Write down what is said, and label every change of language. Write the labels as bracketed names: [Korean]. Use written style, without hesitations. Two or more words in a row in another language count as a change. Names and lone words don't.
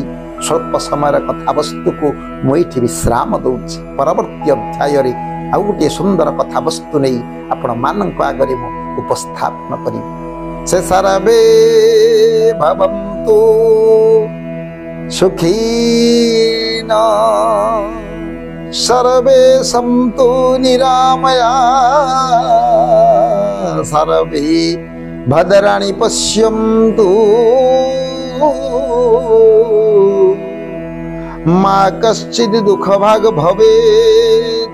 [Odia] ସ୍ୱଳ୍ପ ସମୟର କଥାବସ୍ତୁକୁ ମୁଁ ଏଇଠି ବିଶ୍ରାମ ଦେଉଛି। ପରବର୍ତ୍ତୀ ଅଧ୍ୟାୟରେ ଆଉ ଗୋଟିଏ ସୁନ୍ଦର କଥାବସ୍ତୁ ନେଇ ଆପଣମାନଙ୍କ ଆଗରେ ମୁଁ ଉପସ୍ଥାପନ କରିବି। [Sanskrit] ସେ ସର୍ବେ ଭବନ୍ତୁ ସୁଖୀନା सर्वे सन्तु निरामया सर्वे भद्राणि पश्यन्तु मा कश्चित् दुःखभाग् भवेत्।